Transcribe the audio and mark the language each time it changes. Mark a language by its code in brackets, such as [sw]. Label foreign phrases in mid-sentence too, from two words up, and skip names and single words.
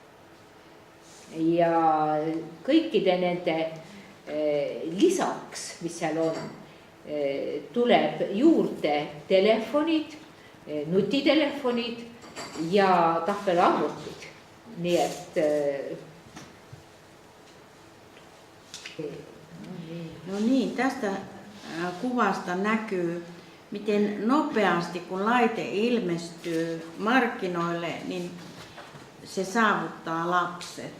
[et] Ja kõikide nende lisaks, mis seal on, tuleb juurde telefonid, nutitelefonid ja tahvelarvutid. Nii et [fi] no niin, tästä kuvasta näkyy, miten nopeasti kun laite ilmestyy markkinoille, niin se saavuttaa lapset.